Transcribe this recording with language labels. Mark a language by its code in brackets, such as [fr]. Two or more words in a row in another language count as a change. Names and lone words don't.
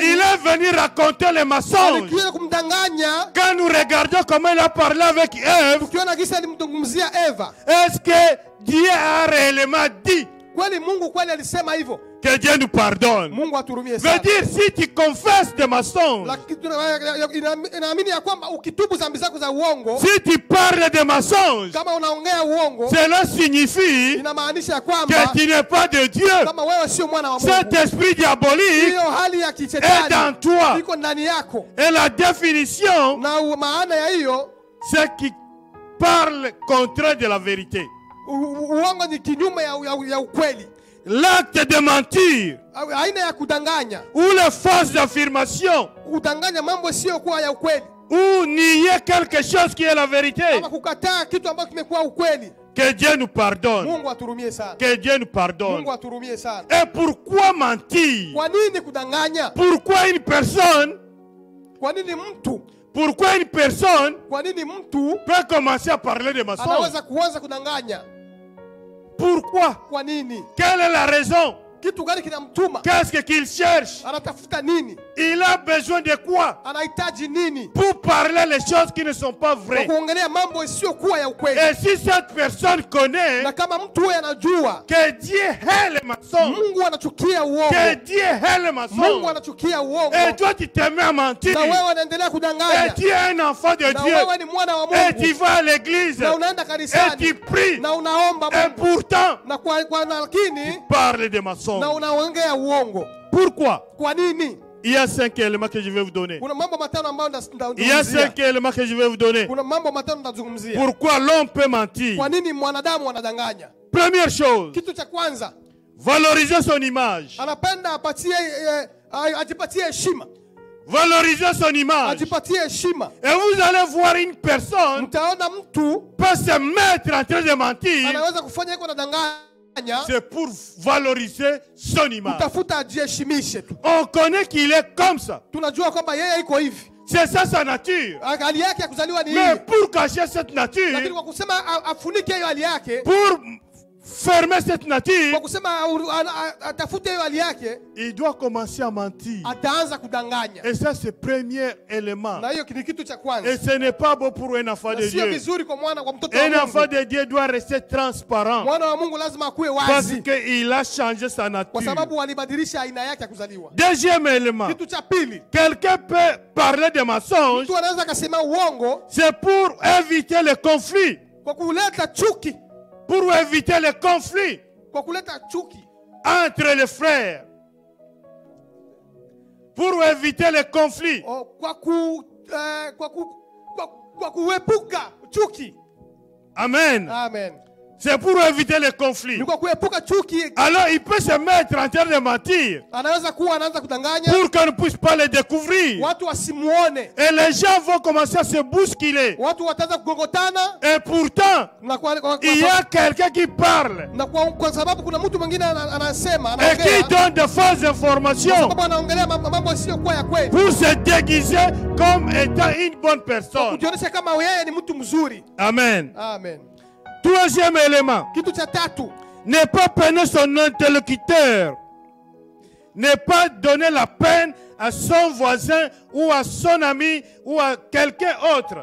[fr] il est venu raconter les mensonges. [sw] Alikuja kumdanganya. [fr] Quand nous regardons comment il a parlé avec Ève, [sw] Ukiona kisa alimzungumzia Eva. [fr] est-ce que Dieu a réellement dit [sw] Kweli Mungu kweli alisema hivyo? [fr] que Dieu nous pardonne? [sw] Mungu aturumie [fr] Veut [sw] sana. [fr] dire, si tu confesses des mensonges, [sw] Inaamini ya kwamba ukitubu dhambi zako za uongo, [fr] si tu parles des mensonges, [sw] kama unaongea uongo, [fr] cela signifie [sw] inamaanisha ya [fr] que [sw] kwamba [fr] tu n'es pas de Dieu. [sw] kama wewe sio mwana wa Mungu. [fr] Cet esprit diabolique [sw] Hiyo hali ya [fr] est dans [sw] kishetani [fr] toi. [sw] iko ndani yako. [fr] Et la définition, [sw] Na maana ya hiyo [fr] c'est qui parle contraire de la vérité. [sw] uongo ni kinyume ya ukweli. [fr] L'acte de mentir [sw] Aina ya kudanganya, [fr] ou les fausses affirmations [sw] kudanganya mambo sio kuwa ya ukweli, [fr] ou nier quelque chose qui est la vérité. [sw] ama kukataa kitu ambacho kimekuwa ukweli. [fr] Que Dieu nous pardonne. [sw] Mungu aturumie sana. [fr] Que Dieu nous pardonne. [sw] Mungu aturumie sana. [fr] Et pourquoi mentir? [sw] Kwa nini kudanganya? [fr] Pourquoi une personne, [sw] Kwa nini mtu [fr] peut [sw] mtu [fr] commencer à parler de mensonges? [sw] anaweza kuanza kudanganya? [fr] Pourquoi? [sw] Kwa nini? [fr] Quelle est la raison? [sw] Kitu gani kinamtuma? [fr] Qu'est-ce qu'il cherche? [sw] Anatafuta nini? [fr] Il a besoin de quoi? [sw] Anahitaji nini? [fr] Pour parler les choses qui ne sont pas [sw] Kwa [fr] vraies. [sw] kuongelea mambo isiyokuwa ya ukweli. [fr] Et si cette personne connaît [sw] Na kama mtu huyo anajua [fr] que Dieu hait les mensonges, [sw] Mungu anachukia [fr] que [sw] uongo, [fr] Dieu hait les [sw] Mungu [fr] mensonges, [sw] anachukia uongo, [fr] et toi tu te mets à mentir, [sw] na wewe unaendelea [fr] et [sw] kudanganya, [fr] tu es un enfant de [sw] na [fr] Dieu, [sw] wewe ni mwana wa [fr] et tu [sw] Mungu, [fr] vas à l'église, [sw] na unaenda [fr] et tu [sw] kanisani, [fr] pries, [sw] na unaomba [fr] et [sw] Mungu, [fr] pourtant [sw] na kwa lakini [fr] parle de [sw] na [fr] mensonges. [sw] unaongea uongo. [fr] Pourquoi? [sw] Kwa nini? [fr] Il y a 5 éléments que je vais vous donner. [sw] Kuna mambo matano ambayo [fr] Il y a 5 éléments que je vais vous donner. [sw] Kuna mambo matano ndazungumzia. [fr] Pourquoi l'homme peut mentir? [sw] Kwa nini mwanadamu anadanganya? [fr] Première chose, [sw] Kitu cha kwanza, [fr] valoriser son image. [sw] anapenda ajipatie heshima. [fr] Valoriser son image. [sw] Ajipatie heshima. [fr] Et vous allez voir une personne [sw] Mtaona mtu [fr] peut se mettre en train de mentir. [sw] anaweza kufanya hiko nadanganya, [fr] C'est pour valoriser son image. [sw] utafuta ajiheshimishe tu. [fr] On connaît qu'il est comme ça. [sw] Tunajua kwamba yeye iko hivi. [fr] C'est ça sa nature. [sw] Hali yake ya kuzaliwa ni [fr] Mais [sw] hivi. [fr] pour cacher cette [sw] Lakini [fr] nature, [sw] kwa kusema afunike hiyo hali yake, [fr] pour fermer cette [sw] kwa [fr] nature, [sw] kusema atafute hiyo hali yake, [fr] il doit commencer à mentir. [sw] ataanza kudanganya. [fr] Et ça, c'est le premier élément. [sw] Na hiyo ni kitu cha [fr] Et [sw] kwanza. [fr] ce n'est pas beau pour un enfant de [sw] Na sio [fr] Dieu. [sw] vizuri kwa mtoto wa [fr] Un enfant [sw] Mungu. [fr] de Dieu doit rester transparent. [sw] Mwana wa Mungu lazima akuwe [fr] Parce [sw] wazi, [fr] qu'il a changé sa [sw] kwa [fr] nature. [sw] sababu alibadilisha aina yake ya kuzaliwa. [fr] Deuxième élément. [sw] Kitu cha pili, [fr] Quelqu'un peut parler de mensonges. [sw] mtu anaweza akasema uongo [fr] C'est pour éviter le conflit. [sw] kwa kuleta chuki, [fr] Pour éviter le conflit [sw] kwa kuleta chuki [fr] entre les frères. Pour éviter le conflit. [sw] kwa kuepuka chuki. Amen. Amen. [fr] C'est pour éviter le conflit. [sw] Ni kwa kuepuka chuki, [fr] Alors il peut se mettre en train de mentir [sw] anaweza kuwa anaanza kudanganya [fr] pour qu'on ne puisse pas le découvrir. [sw] watu wasimuone, [fr] Et les gens vont commencer à se bousculer. [sw] watu wataanza kugogotana, [fr] Et pourtant, [sw] na [fr] il y a quelqu'un qui parle [sw] kwa sababu kuna mtu mwingine anasema, [fr] et qui [sw] anaongea, [fr] donne de fausses [sw] kwa [fr] informations [sw] sababu anaongelea mambo yasiyokuwa ya kweli, [fr] pour se déguiser comme étant une bonne personne. [sw] kujionyesha kama yeye ni mtu mzuri. Amen. Amen. [fr] Troisième élément, [sw] Kitu cha tatu, [fr] ne pas peiner son interlocuteur. Ne pas donner la peine à son voisin ou à son ami ou à quelqu'un autre.